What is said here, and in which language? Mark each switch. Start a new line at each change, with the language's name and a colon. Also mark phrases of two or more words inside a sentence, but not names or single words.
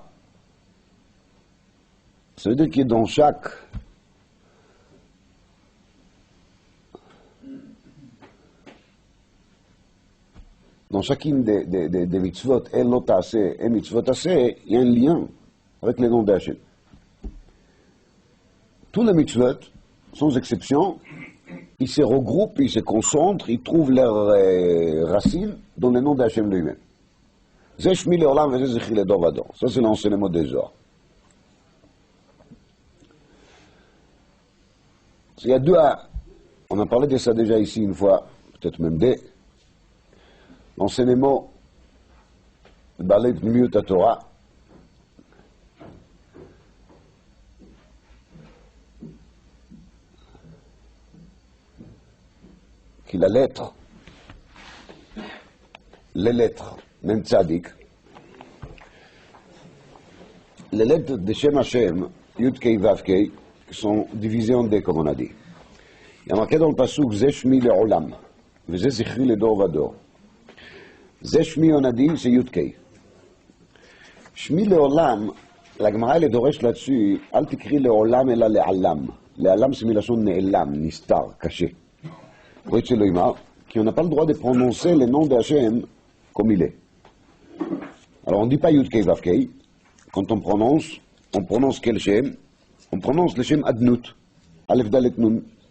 French: Ça veut dire que dans chacune des mitzvot, et l'otase, et
Hebrew: מצוות עשה,
French: il y a un lien avec les noms d'Hachem. Tous les mitzvot, sans exception, ils se regroupent, ils se concentrent, ils trouvent leurs racines dans le nom d'Hachem lui-même.
Hebrew: זה שמי לעולם וזה זכרי לדור ודור.
French: Ça c'est l'enseignement des ors. Il y a deux, on a parlé de ça déjà ici une fois, peut-être même deux. L'enseignement de
Hebrew: בעלי פנימיות התורה,
French: qui la lettre, les lettres, même tzaddik, les lettres de
Hebrew: שם השם, יוד קי ואו קי,
French: sont divisées en deux, comme on a dit. Il y a marqué dans le pasuk,
Hebrew: זה שמי לעולם וזה זכרי לדור ודור. זה שמי,
French: on a dit, c'est
Hebrew: יוד קי. שמי לעולם,
French: la Gemara elle est doresh là-dessus,
Hebrew: אל תקרי לעולם אלא לעלם.
French: Le'alam c'est
Hebrew: מלשון נעלם,
French: nistar, caché. Oui, c'est l'Oïma, qu'on n'a pas le droit de prononcer le nom de Hachem comme il est. Alors on ne dit pas
Hebrew: יוד קי ואו קי.
French: Quand on prononce quel Shem? On prononce le
Hebrew: שם אדנות, אלף דלת נון.